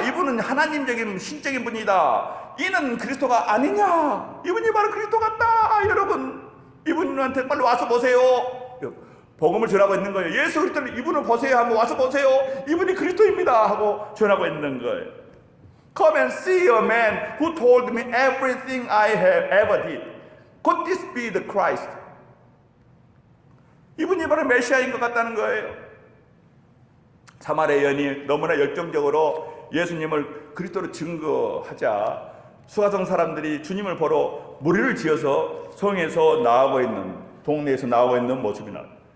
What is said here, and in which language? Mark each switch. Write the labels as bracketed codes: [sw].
[ko] 이분은 하나님적인 신적인 분이다. 이는 그리스도가 아니냐. 이분이 바로 그리스도 같다. 여러분, 이분한테 빨리 와서 보세요. 복음을 전하고 있는 거예요. 예수 그리스도를 이분을 보세요 하면 와서 보세요. 이분이 그리스도입니다 하고 전하고 있는 거예요. [en] Come and see a man who told me everything I have ever did. Could this be the Christ? [ko] 이분이 바로 메시아인 것 같다는 거예요. 사마리아 여인이 너무나 열정적으로 예수님을 그리스도로 증거하자 수가성 사람들이 주님을 보러 무리를 지어서 성에서 나오고 있는, 동네에서 나오고 있는 모습이 나와요.